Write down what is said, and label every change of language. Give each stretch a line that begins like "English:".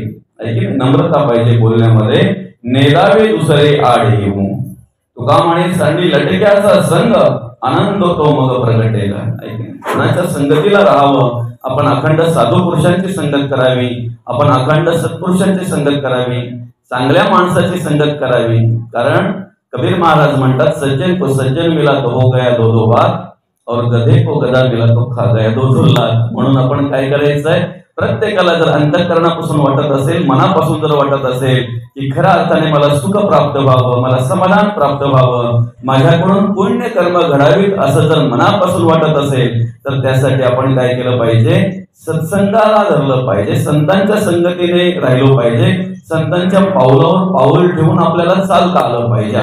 Marathi: नम्रता पाहिजे बोलण्यामध्ये, नेदावे दुसरे आड येऊ. तुका म्हणे सांडी लटक्याचा संग आनंद तो मग प्रगटेला. कोणाच्या संगतीला राहावं, आपण अखंड साधू पुरुषांची संगत करावी, आपण अखंड सत्पुरुषांची संगत करावी, चांगल्या माणसाची संगत करावी. कारण कबीर महाराज म्हणतात,
Hindi: सज्जन को सज्जन मिला तो हो गया दो दो बात, और गधे को गधा मिला तो खा गया दो दो लात.
Marathi: म्हणून आपण काय करायचंय, प्रत्येकाला जर अंतःकरणापासून वाटत असेल, मनापासून जर वाटत असेल की खऱ्या अर्थाने मला सुख प्राप्त व्हावं, मला समाधान प्राप्त व्हावं, माझ्याकडून पुण्य कर्म घडावीत असं जर मनापासून वाटत असेल, तर त्यासाठी आपण काय केलं पाहिजे, सत्संगाला धरलं पाहिजे, संतांच्या संगतीने राहिलो पाहिजे, संतांच्या पावलावर पाऊल ठेवून आपल्याला चालता आलं पाहिजे.